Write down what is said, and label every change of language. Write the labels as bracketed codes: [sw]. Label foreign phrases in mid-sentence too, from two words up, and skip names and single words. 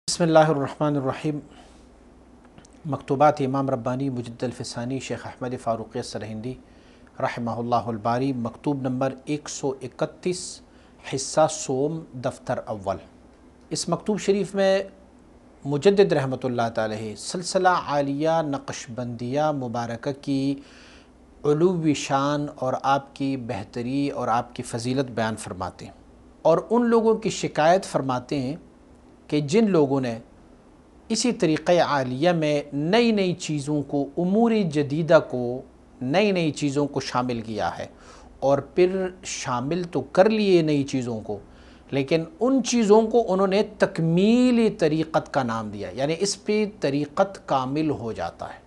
[ar] بسم اللہ الرحمن الرحیم۔ [ur] مکتوبات امام ربانی مجد الفسانی شیخ احمد فاروقی سرہندی [ar] رحمہ اللہ الباری، [ur] مکتوب نمبر 131، حصہ سوم، دفتر اول۔ اس مکتوب شریف میں مجدد [ar] رحمۃ اللہ تعالی [ur] سلسلہ عالیہ نقشبندیہ مبارکہ کی علوی شان اور آپ کی بہتری اور آپ کی فضیلت بیان فرماتے ہیں، اور ان لوگوں کی شکایت فرماتے ہیں کہ جن لوگوں نے اسی طریقہ عالیہ میں نئی نئی چیزوں کو، امور جدیدہ کو، نئی چیزوں کو شامل کیا ہے، اور پھر شامل تو کر لیے نئی چیزوں کو، لیکن ان چیزوں کو انہوں نے تکمیلی طریقت کا نام دیا، یعنی اس پہ طریقت کامل ہو جاتا ہے۔